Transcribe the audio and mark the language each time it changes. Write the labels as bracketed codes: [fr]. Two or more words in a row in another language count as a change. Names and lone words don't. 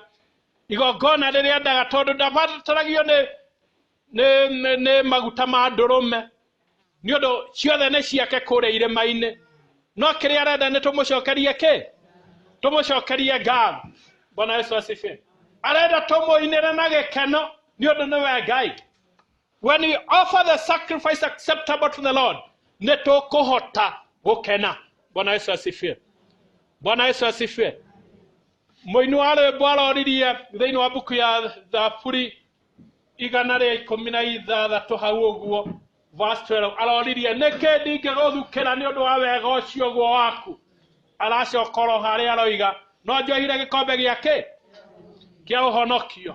[ki] Igongona rĩrĩa endaga tondũ ndabataragio nĩ maguta ma ndũrũme nĩ ũndũ ciothe nĩ ciake kũrĩa irĩma-inĩ. No kĩrĩa arenda nĩ tũmũcokerie kĩ? Tũmũcokerie ngatho. [sw] Bwana Yesu asifiwe. [ki] Arenda tũmũinĩre na gĩkeno nĩ ũndũ nĩwe Ngai. [en] When we offer the sacrifice acceptable to the Lord, [ki] nĩ tũkũhota gũkena. [sw] Bwana Yesu asifiwe. Bwana Yesu asifiwe. [ki] Mũini wa rwĩmbo aroririe thĩinĩ wa buku ya Thaburi 116 hau ũguo verse 12 aroririe nĩkĩ ndingĩgũthukĩra nĩ ũndũ wa wega ũcio guo waku. Aracokoro harĩa aroiga no njohire gĩkombe gĩake kĩa ũhonokio.